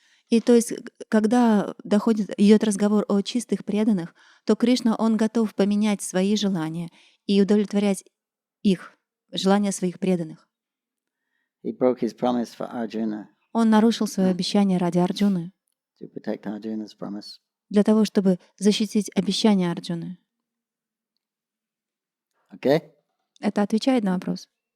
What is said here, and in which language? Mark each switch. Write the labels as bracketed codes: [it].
[ru] И то есть, когда идет разговор о чистых преданных, то Кришна, Он готов поменять свои желания и удовлетворять их, желания своих преданных. [en] He broke his promise for Arjuna. [ru] Он нарушил свое обещание ради Арджуны. [en] To protect Arjuna's promise. [ru] Для того, чтобы защитить обещание Арджуны. [en] Okay? [ru] Это отвечает на вопрос?